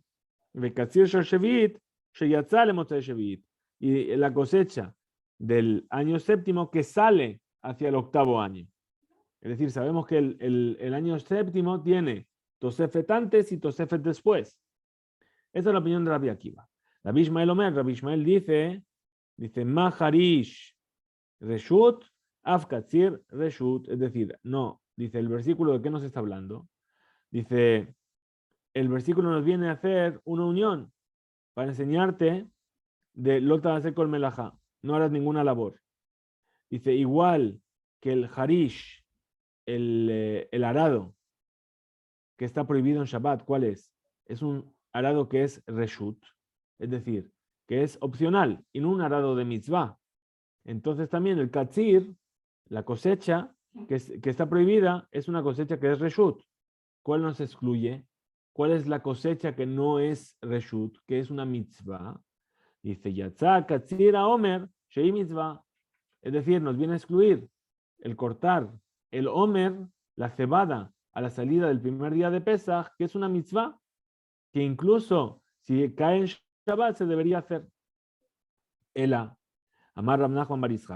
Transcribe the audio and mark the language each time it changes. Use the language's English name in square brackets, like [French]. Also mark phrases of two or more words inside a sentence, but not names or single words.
[Hebrew] וקציר שביעית שיצא למוצאי שביעית, [Spanish] y la cosecha del año séptimo que sale hacia el octavo año. Es decir, sabemos que el año séptimo tiene Tosefet antes y Tosefet después. Esa es la opinión de Rabbi Akiva. Rabbi Ishmael dice, [Hebrew] מה חריש רשות אף קציר רשות. [Spanish] Es decir, no, dice el versículo de qué nos está hablando. Dice, el versículo nos viene a hacer una unión para enseñarte de Lota hacer con Melajá. No harás ninguna labor. Dice, igual que el Harish, el arado que está prohibido en Shabbat, ¿cuál es? Es un arado que es reshut, es decir, que es opcional y no un arado de mitzvah. Entonces también el katzir, la cosecha que está prohibida, es una cosecha que es reshut. ¿Cuál nos excluye? ¿Cuál es la cosecha que no es reshut, que es una mitzvah? Dice, [Hebrew] יצא קציר העומר שהיא מצוה. [Spanish] Es decir, nos viene a excluir el cortar el Omer, la cebada, a la salida del primer día de Pesach, que es una mitzvah, que incluso si cae en Shabbat se debería hacer. [Hebrew] אלא אמר רב נחמן בר יצחק.